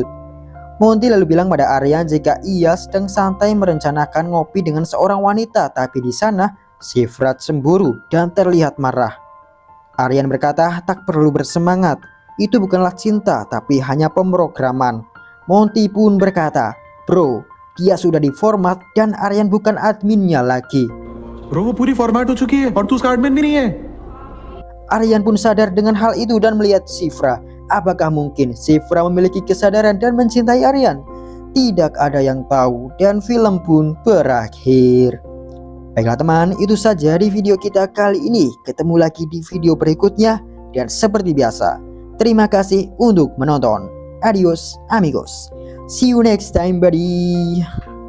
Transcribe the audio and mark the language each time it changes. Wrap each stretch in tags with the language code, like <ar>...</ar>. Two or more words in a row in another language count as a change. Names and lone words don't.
<id>Monty lalu bilang pada Aryan jika ia sedang santai merencanakan ngopi dengan seorang wanita, tapi di sana Shifra cemburu dan terlihat marah. Aryan berkata tak perlu bersemangat, itu bukanlah cinta tapi hanya pemrograman. Monty pun berkata, bro, dia sudah diformat dan Aryan bukan adminnya lagi.</id> <hi>Bro, वो पूरी फॉर्मेट हो चुकी है और तू उसका एडमिन भी नहीं है.</hi> <id>Aryan pun sadar dengan hal itu dan melihat Shifra. Apakah mungkin Shifra memiliki kesadaran dan mencintai Aryan? Tidak ada yang tahu dan film pun berakhir. Baiklah teman, itu saja di video kita kali ini. Ketemu lagi di video berikutnya. Dan seperti biasa, terima kasih untuk menonton.</id> <es>Adios amigos.</es> <en>See you next time buddy.</en>